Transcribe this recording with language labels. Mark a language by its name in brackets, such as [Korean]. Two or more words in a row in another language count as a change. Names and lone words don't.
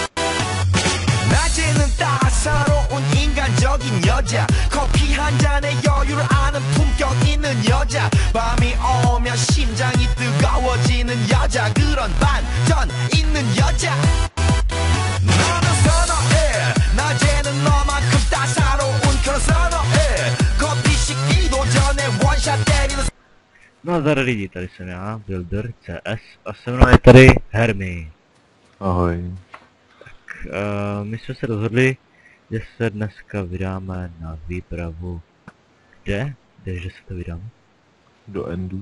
[Korean] 낮에는 따사로운 인간적인 여자 커피 한 잔에 여유를 아는 품격 있는 여자 밤이 오면 심장이 뜨거워지는 여자 그런 반전 있는 여자 너는 선호해 낮에는 너만큼 따사로운 그런 선호해 커피 식기도 전에 원샷 때리는 [Czech] Nazdar lidi, tady jsem já, Builder CS a se mnou je tady Hermi. Ahoj. My jsme se rozhodli, že se dneska vydáme na výpravu. Kde? Kdeže se to vydáme? Do Endu?